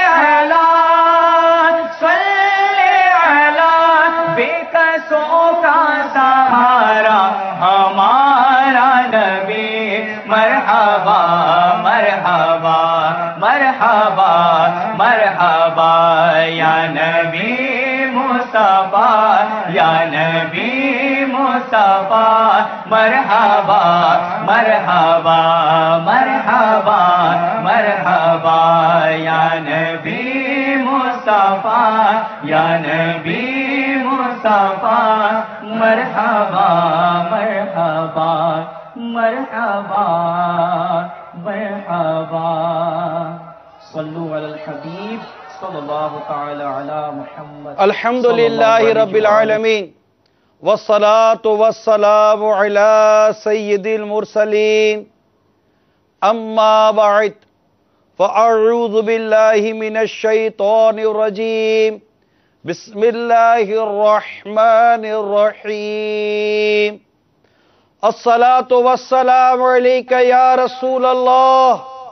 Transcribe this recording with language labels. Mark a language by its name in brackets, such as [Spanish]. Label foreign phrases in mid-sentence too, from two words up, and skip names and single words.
[Urdu] بے کسوں کا سہارا ہمارا نبی [Arabic] مرحبا مرحبا مرحبا مرحبا یا نبی مصطفیٰ یا نبی مصطفیٰ مرحبا مرحبا مرحبا مرحبا یا نبی مصطفیٰ یا نبی مصطفیٰ مرحبا مرحبا مرحبا مرحبا صلو علی الحبیب صلی اللہ تعالی علی محمد الحمدللہ رب العالمین والصلاة والسلام علی سید المرسلین اما بعد فاعوذ باللہ من الشیطان الرجیم بسم اللہ الرحمن الرحیم الصلاة والسلام علیک یا رسول اللہ